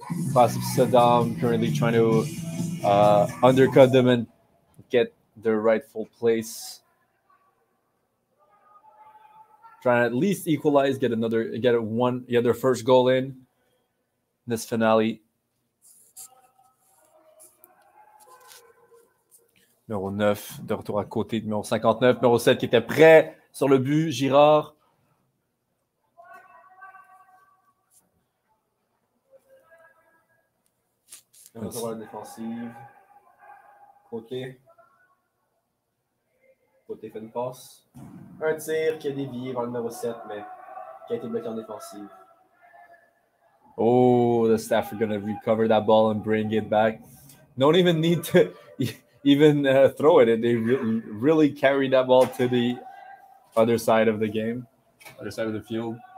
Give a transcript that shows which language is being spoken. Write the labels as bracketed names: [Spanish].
[English] Class of Saddam currently trying to undercut them and get their rightful place. Trying to at least equalize, get their first goal in this finale. [French] Numéro 9, de retour à côté de numéro 59. Numéro 7 qui était prêt sur le but, Girard. Retour à la défensive. Côté. Côté fait une passe. Un tir qui a dévié vers le numéro 7, mais qui a été bloqué en défensive. [English] Oh, the staff are going to recover that ball and bring it back. Don't even need to even throw it. They really carry that ball to the other side of the game, other side of the field.